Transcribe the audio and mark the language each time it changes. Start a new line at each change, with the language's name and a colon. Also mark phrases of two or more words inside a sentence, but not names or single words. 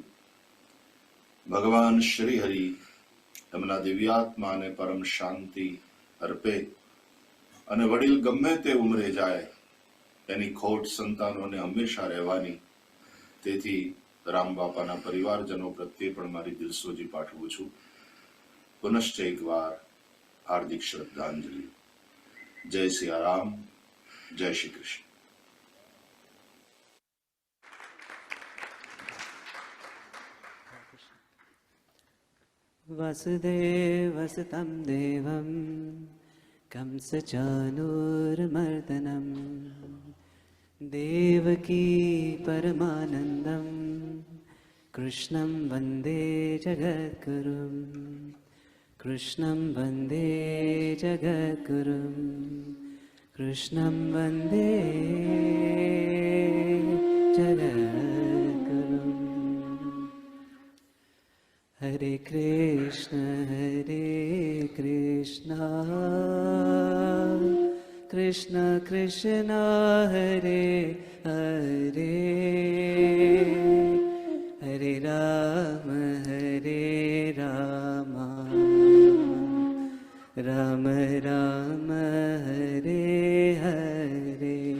Gujarati: ભગવાન શ્રી હરિ એમના દિવ્યાત્માને પરમ શાંતિ અર્પે અને વડીલ ગમે તે ઉંમરે જાય એની ખોટ સંતાનોને હંમેશા રહેવાની. તેથી રામ બાપાના પરિવારજનો પ્રત્યે પણ મારી દિલસોજી પાઠવું છું. પુનશ્ચ એકવાર હાર્દિક શ્રદ્ધાંજલિ. જય સિયારામ, જય શ્રી કૃષ્ણ.
Sanskrit: वसुदेवसुतं देवं कंसचानूरमर्दनं देवकी परमानन्दं कृष्णं वन्दे जगद्गुरुं. कृष्णं वन्दे जगद्गुरुं. कृष्णं वन्दे जगद्गुरुम्. हरे कृष्ण कृष्ण कृष्ण हरे हरे, हरे राम राम राम हरे हरे.